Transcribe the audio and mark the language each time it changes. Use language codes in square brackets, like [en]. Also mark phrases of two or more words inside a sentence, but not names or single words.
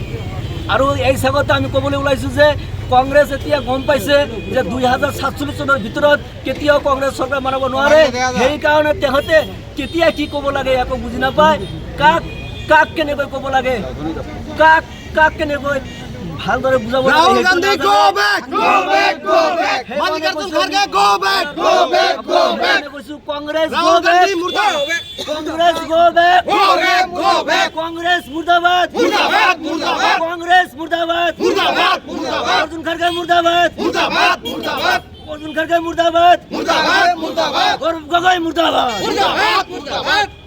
[as] আৰু এই চাগতে আমি ক'বলৈ ওলাইছোঁ যে কংগ্ৰেছ এতিয়া গম পাইছে যে 2047 চনৰ ভিতৰত কেতিয়াও কংগ্ৰেছ চৰকাৰ বনাব নোৱাৰে। সেইকাৰণে তেখেতে কেতিয়া কি ক'ব লাগে একো বুজি নাপায়। কাক কেনেকৈ ক'ব লাগে, কাক কেনেকৈ ভালদৰে বুজাব লাগে। রাহুল গান্ধী [en] go back [as] মল্লিকার্জুন খারগে [en] go back [as] কংগ্রেস গো রাহুল ব্যাক গান্ধী মুর্দাবাদ কংগ্রেস [en] go back [as] কংগ্রেস মুর্দাবাদ কংগ্রেস মুর্দাবাদ অর্জুন খারগে মুর্দাবাদ অর্জুন খারগে মুর্দাবাদ গৌরব গগৈ মুর্দাবাদ